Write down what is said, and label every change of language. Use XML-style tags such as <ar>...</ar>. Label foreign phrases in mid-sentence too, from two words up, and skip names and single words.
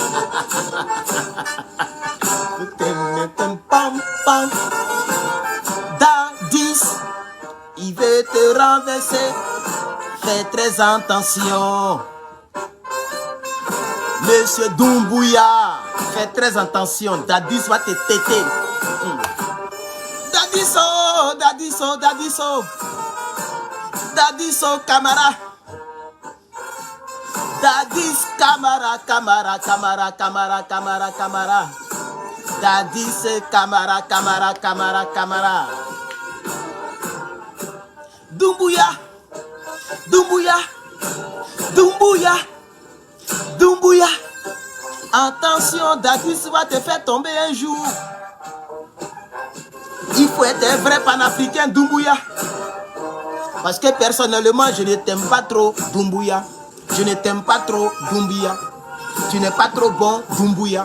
<fr>Dadis, il veut te renverser. Fais très attention. Monsieur Doumbouya, fais très attention. Dadis va te téter. Dadiso, Dadiso, Dadiso. Dadiso, Camara. Dadis, Camara, Camara, Camara, Camara, Camara, Camara. Dadis, Camara, Camara, Camara, Camara. Doumbouya, Doumbouya, Doumbouya, Doumbouya. Attention, Dadis va te faire tomber un jour. Il faut être un vrai panafricain, Doumbouya. Parce que personnellement, je ne t'aime pas trop, Doumbouya. Je ne t'aime pas trop, Doumbouya. Tu n'es pas trop bon, Doumbouya.</fr>